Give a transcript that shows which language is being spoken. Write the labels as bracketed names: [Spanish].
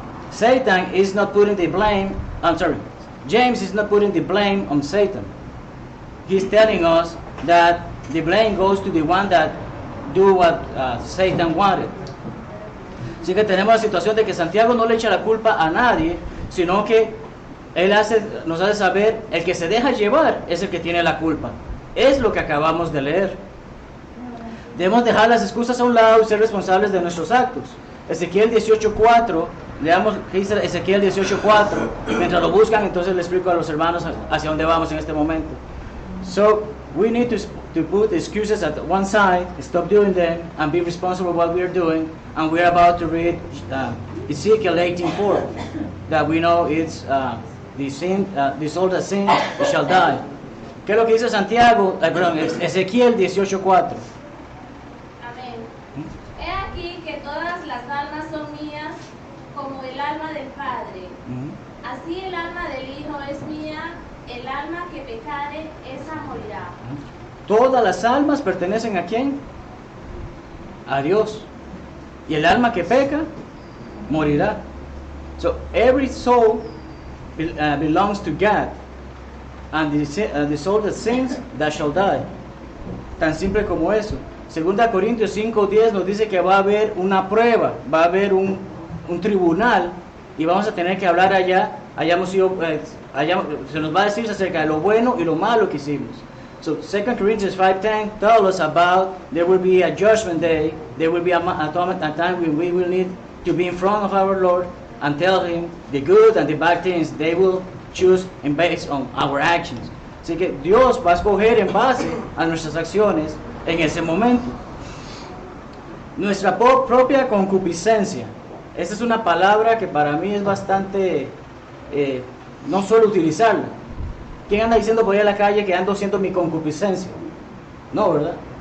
[English] Satan is not putting the blame, James is not putting the blame on Satan. He's telling us that the blame goes to the one that do what Satan wanted. [Spanish] Así que tenemos la situación de que Santiago no le echa la culpa a nadie, sino que él nos hace saber, el que se deja llevar es el que tiene la culpa. Es lo que acabamos de leer. Debemos dejar las excusas a un lado y ser responsables de nuestros actos. Ezequiel 18:4, leamos Ezequiel 18:4. Mientras lo buscan, entonces le explico a los hermanos hacia dónde vamos en este momento. [English] So, we need to put excuses at one side, stop doing them, and be responsible for what we are doing. And we are about to read Ezekiel 18:4, that we know it's the soul that sins shall die. [Spanish] ¿Qué es lo que dice Santiago? Ezequiel 18:4. Amén. He aquí que todas las almas son mías, como el alma del Padre. Así el alma del Hijo es mía, el alma que pecare, esa morirá. Todas las almas pertenecen ¿a quién? A Dios. Y el alma que peca, morirá. [English] So every soul belongs to God. And the soul that sins, that shall die. [Spanish] Tan simple como eso. 2 Corintios 5:10 nos dice que va a haber una prueba, va a haber un tribunal y vamos a tener que hablar allá se nos va a decir acerca de lo bueno y lo malo que hicimos. [English] So 2 Corinthians 5:10 tells us about there will be a judgment day, there will be a time when we will need to be in front of our Lord and tell Him the good and the bad things they will choose based on our actions. [Spanish] Así que Dios va a escoger en base a nuestras acciones en ese momento. Nuestra propia concupiscencia. Esta es una palabra que para mí es bastante, no suelo utilizarla. ¿Quién anda diciendo por ahí en la calle que ando siendo mi concupiscencia? No, ¿verdad?